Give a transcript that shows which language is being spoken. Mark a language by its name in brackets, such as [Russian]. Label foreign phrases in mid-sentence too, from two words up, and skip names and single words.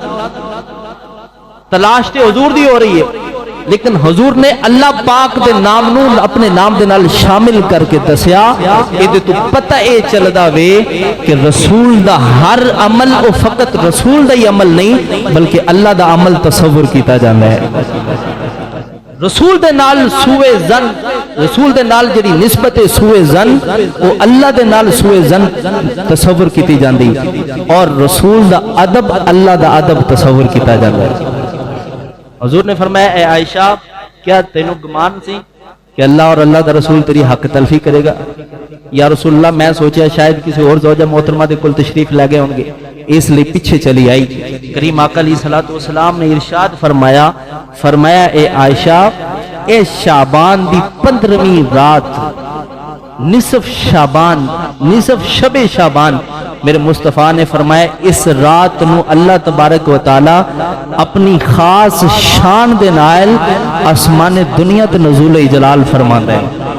[Punjabi] تلاش تے حضور دی ہو رہی ہے، لیکن حضور نے اللہ پاک دے نام نو اپنے نام دے نال شامل کر کے دسیا، یہ تو پتہ اے چلدا وے کہ رسول دا ہر عمل او فقط رسول دا ہی عمل نہیں بلکہ اللہ دا عمل تصور کیتا جاندا ہے۔ رسول دے نال سوئے زن، رسول دے نال جڑی نسبت سوئے زن او اللہ دے نال سوئے زن تصور کیتی جاندی، اور رسول دا ادب اللہ دا ادب تصور کیتا جاندا ہے۔ حضور نے فرمایا اے عائشہ کیا تینوں گمان سی کہ اللہ اور اللہ دا رسول تیری حق تلفی کرے گا؟ [Arabic] یا رسول اللہ [Punjabi] میں سوچیا شاید کسی اور زوجہ محترمہ دے کل تشریف لے گئے ہوں گے، اس لیے پیچھے چلی آئی۔ کریم آقا [Arabic] علیہ الصلوۃ والسلام [Punjabi] نے ارشاد فرمایا اے عائشہ اے شعبان دی 15ویں رات، نصف شعبان، نصف شب شعبان، میرے مصطفیٰ نے فرمایا اس رات نو [Arabic] اللہ تبارک و تعالی [Punjabi] اپنی خاص شان دے نال آسمان دنیا تے نزول جلال فرماندا ہے۔